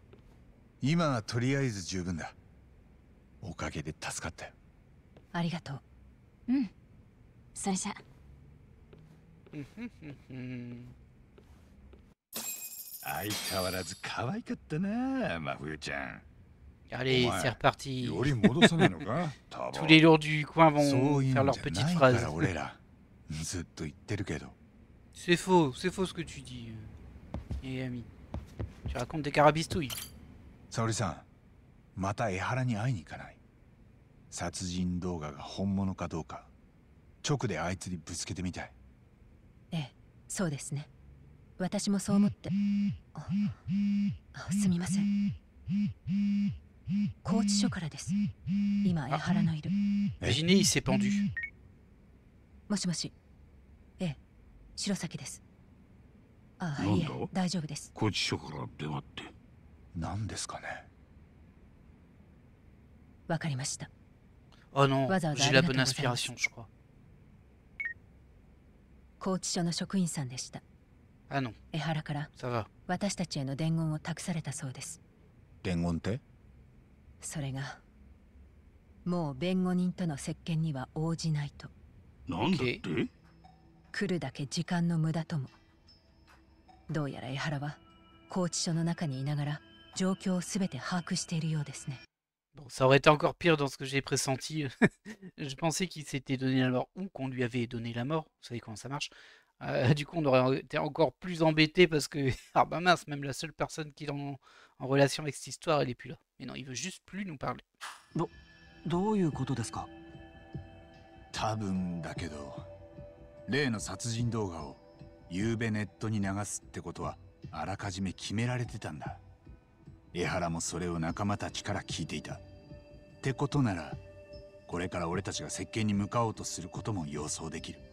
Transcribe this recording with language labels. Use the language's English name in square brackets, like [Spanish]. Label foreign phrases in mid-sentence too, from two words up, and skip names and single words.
[Japanese] 今はとりあえず十分だ。おかげで助かったよ。ありがとう。うん。それじゃ。相変わらず可愛かったな真冬ちゃん。 [French] Allez, c'est reparti. [Japanese] より戻さないのかタボ [French] Tous les lourds du coin [Japanese] そう [French] vont [Japanese] い [French] faire [Japanese] うん [French] leurs [Japanese] じゃ [French] petites [Japanese] ないか [French] phrases. [Japanese] ら俺らずっと言ってるけど [French] C'est faux ce que tu dis. Yagami. Tu racontes des carabistouilles. [Japanese] 沙織さんまた江原に会いに行かない殺人動画が本物かどうか直であいつにぶつけてみたいええ、そうですね。私もそう思って。すみません。拘置所からです。今江原のいる。 [French] Imaginez, il s'est pendu. [Japanese] もしもし。ええ、白崎です。ああ、いえなんだ、大丈夫です。拘置所から電話って。何ですかねわかりました。 [French] Oh non, Waza, j'ai waza, la [Japanese] arigatou [French] bonne [Japanese] gozaimasu. [French] inspiration, je crois. [Japanese] 拘置所の職員さんでした。 [French] Ah non, [Japanese] 江原から [French] ça va. [Japanese] 私たちへの伝言を託されたそうです。伝言ってそれがもう弁護人との接見には応じないと。なんだって、来るだけ時間の無駄とも。どうやら江原は拘置所の中にいながら状況をすべて把握しているようですね。 [French] Bon, ça aurait été encore pire dans ce que j'ai pressenti. Je pensais qu'il s'était donné la mort ou qu'on lui avait donné la mort. Vous savez comment ça marche. Du coup, on aurait été encore plus embêté parce que, ah bah mince, même la seule personne qui est en relation avec cette histoire, elle est plus là. Mais non, il veut juste plus nous parler. [Japanese] どういうことですか？多分だけど例の殺人動画を夕べネットに流すってことはあらかじめ決められてたんだ江原もそれを仲間たちから聞いていたってことならこれから俺たちが接見に向かおうとすることも予想できる